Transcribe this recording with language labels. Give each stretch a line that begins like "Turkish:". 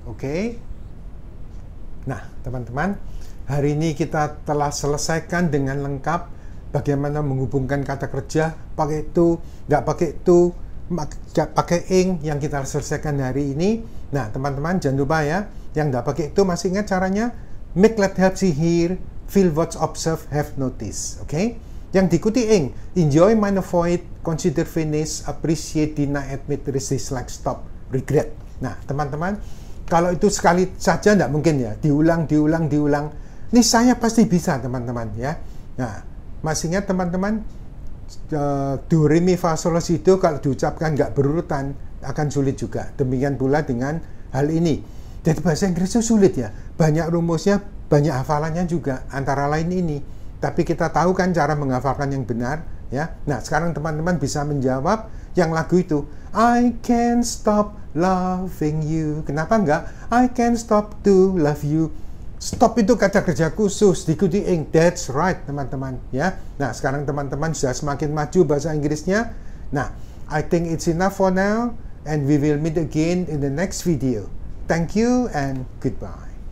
Indonesian: Oke? Nah teman-teman, hari ini kita telah selesaikan dengan lengkap bagaimana menghubungkan kata kerja pakai to, nggak pakai to, pakai ing yang kita selesaikan hari ini. Nah teman-teman jangan lupa ya, yang nggak pakai itu masih ingat caranya?
English: Make, let, have, see, hear, feel, watch, observe, have, notice.
Indonesian: Oke? Yang diikuti ing,
English: enjoy, mind, avoid, consider, finish, appreciate, deny, admit, resist, dislike, stop, regret.
Indonesian: Nah teman-teman, kalau itu sekali saja nggak mungkin ya, diulang. Ini saya pasti bisa teman-teman ya. Nah masih ingat teman-teman, do, re, mi, fa, sol, la, si, do kalau diucapkan nggak berurutan akan sulit juga. Demikian pula dengan hal ini. Jadi bahasa Inggris itu sulit ya, banyak rumusnya, banyak hafalannya juga, antara lain ini. Tapi kita tahu kan cara menghafalkan yang benar ya. Nah sekarang teman-teman bisa menjawab yang lagu itu,
English: I can't stop loving you.
Indonesian: Kenapa enggak?
English: I can't stop to love you.
Indonesian: Stop itu kata kerja khusus, diikuti ing.
English: That's right
Indonesian: teman-teman ya. Nah sekarang teman-teman sudah semakin maju bahasa Inggrisnya.
English: Nah I think it's enough for now, and we will meet again in the next video. Thank you and goodbye.